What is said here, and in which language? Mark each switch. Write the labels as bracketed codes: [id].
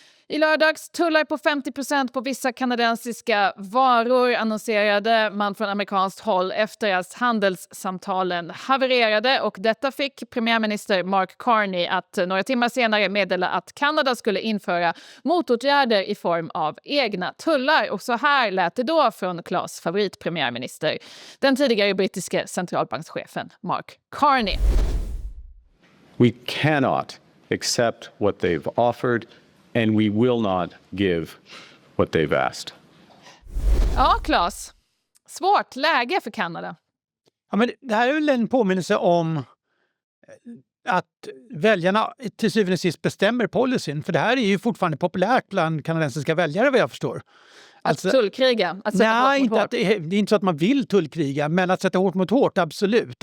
[sv] I lördags tullar på 50% på vissa kanadensiska varor annonserade man från amerikanskt håll efter att handelssamtalen havererade, och detta fick premiärminister Mark Carney att några timmar senare meddela att Kanada skulle införa motåtgärder i form av egna tullar. Och så här lät det då från Claes favoritpremiärminister, den tidigare brittiske centralbankschefen Mark Carney. [en] We cannot accept what they've offered, and we will not give what they've asked. [sv] Ja, Claes. Svårt läge för Kanada. Ja, men det här är väl en påminnelse om att väljarna till syvende och sist bestämmer policyn. För det här är ju fortfarande populärt bland kanadensiska väljare, vad jag förstår. Alltså, tullkriga? Nej, det är inte så att man vill tullkriga, men att sätta hårt mot hårt, absolut.